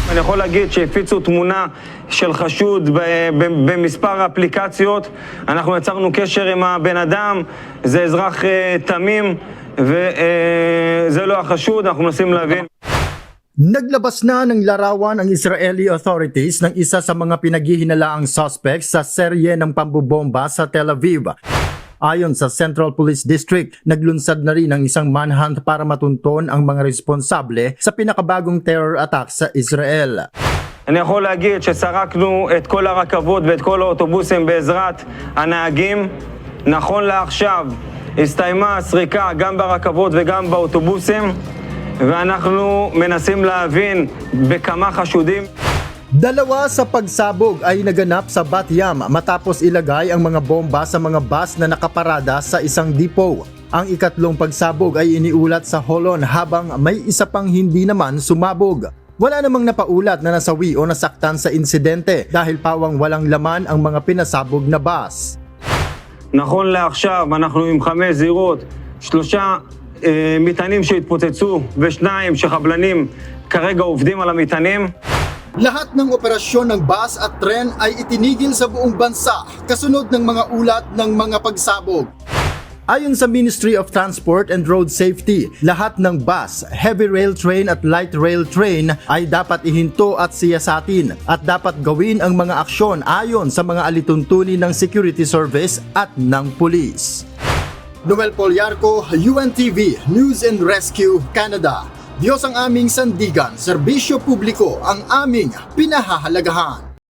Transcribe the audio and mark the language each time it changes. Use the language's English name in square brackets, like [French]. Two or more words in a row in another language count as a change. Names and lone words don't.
[Hebrew] אני יכול להגיד שהפיצו תמונה של חשוד במספר אפליקציות. אנחנו יצרנו קשר עם הבן אדם, זה אזרח תמים וזה לא החשוד, אנחנו מנסים להבין. [Filipino] Naglabas na ng larawan ang [English] Israeli authorities [Filipino] ng isa sa mga pinaghihinalaang suspect sa serye ng pambobomba sa Tel Aviv. Ayon sa Central Police District, naglunsad na rin ang isang manhunt para matunton ang mga responsable sa pinakabagong [English] terror attack [Filipino] sa Israel. [Hebrew] אני יכול להגיד שסרקנו את כל הרכבות ואת כל האוטובוסים בעזרת הנהגים. נכון לעכשיו הסתיימה הסריקה גם ברכבות וגם באוטובוסים, ואנחנו מנסים להבין בכמה חשודים. [Filipino] Dalawa sa pagsabog ay naganap sa Bat Yam matapos ilagay ang mga bomba sa mga bus na nakaparada sa isang depot. Ang ikatlong pagsabog ay iniulat sa Holon habang may isa pang hindi naman sumabog. Wala namang napaulat na nasawi o nasaktan sa insidente dahil pawang walang laman ang mga pinasabog na bus. [Hebrew] נכון לעכשיו אנחנו עם 5 זירות, 3 מטענים שהתפוצצו ושניים שחבלנים כרגע עובדים על המטענים. [Filipino] Lahat ng operasyon ng bus at tren ay itinigil sa buong bansa kasunod ng mga ulat ng mga pagsabog. Ayon sa Ministry of Transport and Road Safety, lahat ng bus, [English] heavy rail train [Filipino] at [English] light rail train [Filipino] ay dapat ihinto at siyasatin at dapat gawin ang mga aksyon ayon sa mga alituntunin ng Security Service at ng Police. Noel Poliarco, UNTV, News and Rescue, Canada. Diyos ang aming sandigan, serbisyo publiko ang aming pinahahalagahan.